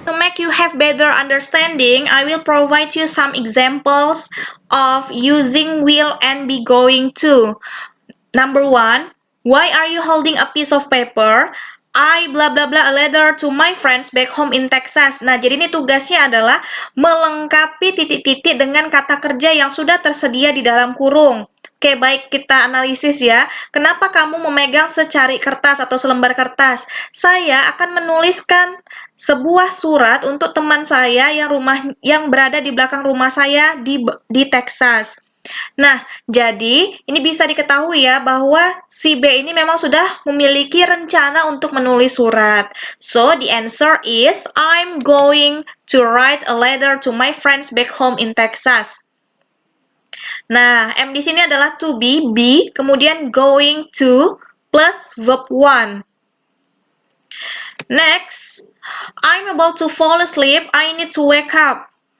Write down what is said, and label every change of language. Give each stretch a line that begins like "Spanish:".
English: To make you have better understanding, I will provide you some examples of using will and be going to. Number 1, why are you holding a piece of paper? I blah blah blah a letter to my friends back home in Texas.
Indonesian: Nah, jadi ini tugasnya adalah melengkapi titik-titik dengan kata kerja yang sudah tersedia di dalam kurung. Oke, baik, kita analisis, ya. Kenapa kamu memegang secari kertas atau selembar kertas? Saya akan menuliskan sebuah surat untuk teman saya yang berada di belakang rumah saya di Texas. Nah, jadi ini bisa diketahui, ya, bahwa si B ini memang sudah memiliki rencana untuk menulis surat.
English: So, the answer is I'm going to write a letter to my friends back home in Texas.
Indonesian: Nah, M di sini adalah to be, kemudian going to plus verb 1.
English: Next, I'm about to fall asleep, I need to wake up.